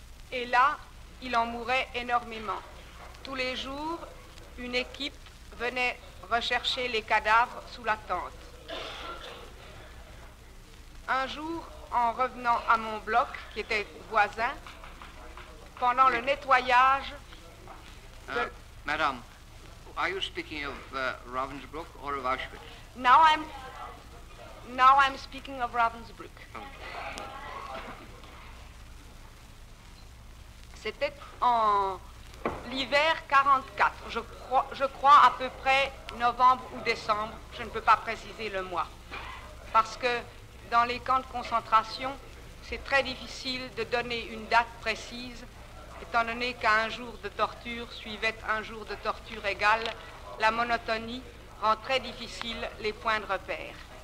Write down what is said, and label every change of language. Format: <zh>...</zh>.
<fr>Et là, il en mourait énormément. Tous les jours, une équipe venait rechercher les cadavres sous la tente. Un jour, en revenant à mon bloc, qui était voisin, pendant le nettoyage...</fr> <en>Madame, are you speaking of Ravensbrück or of Auschwitz? Now I'm speaking of Ravensbrück.</en> <fr>C'était en l'hiver 44, je crois à peu près novembre ou décembre, je ne peux pas préciser le mois. Parce que dans les camps de concentration, c'est très difficile de donner une date précise, étant donné qu'un jour de torture suivait un jour de torture égale, la monotonie rend très difficile les points de repère.</fr>